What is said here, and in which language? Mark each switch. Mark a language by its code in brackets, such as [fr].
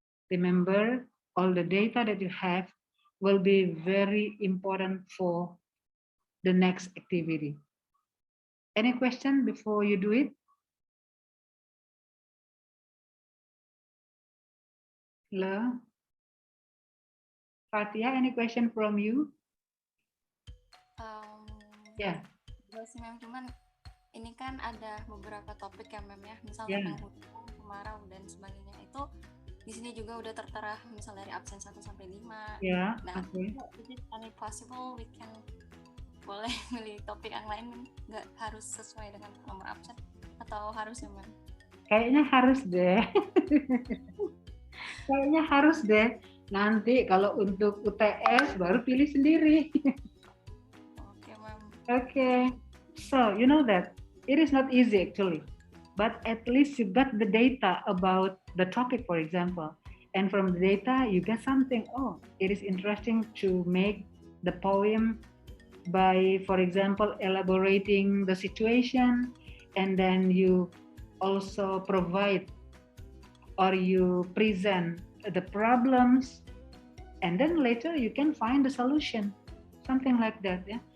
[en] Remember, all the data that you have will be very important for the next activity. Any question before you do it? Hello? Fatia, any question from you? [id] Ya. Mem, cuman ini kan ada beberapa topik ya Mem ya, misalnya tentang hujan, kemarau dan sebagainya. Itu di sini juga udah tertera misal dari absen 1 sampai 5. Ya, nah, [en] is it any possible we can [id] boleh milih topik yang lain, nggak harus sesuai dengan nomor absen atau harus ya Mem? Kayaknya harus deh. Kayaknya harus deh. Nanti kalau untuk UTS baru pilih sendiri. Oke, Mem. [en] Okay. So, you know that it is not easy actually, but at least you got the data about the topic, for example. And from the data, you get something, oh, it is interesting to make the poem by, for example, elaborating the situation, and then you also provide or you present the problems, and then later you can find the solution, something like that. Yeah.